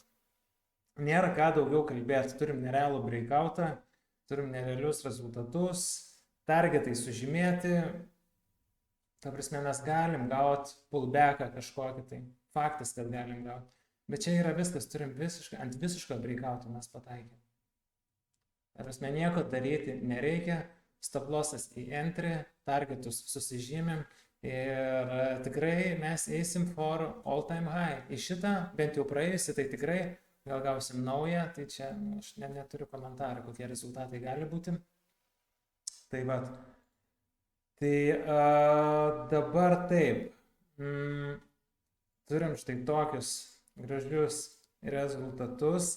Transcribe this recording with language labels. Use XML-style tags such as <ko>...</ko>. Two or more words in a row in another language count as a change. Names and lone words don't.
<lt>Nėra ką daugiau kalbėti, turim nerealų breakoutą, turim nerealius rezultatus, targetai sužymėti, ta prasme mes galim gauti pullbacką kažkokį, tai faktas, kad galim gauti. Bet čia yra viskas, turim ant visiško breakouto mes pataikėm. Ta prasme, nieko daryti nereikia,</lt> <en>stop lossas</en> <lt>į entry, targetus susižymėm ir tikrai mes eisim</lt> <en>for all time high.</en> <lt>Į šitą, bent jau praėjusi, tai tikrai gal gausim naują, tai čia aš neturiu komentarų, kokie rezultatai gali būti. Tai va. Tai dabar taip. Turim štai tokius gražius rezultatus.</lt>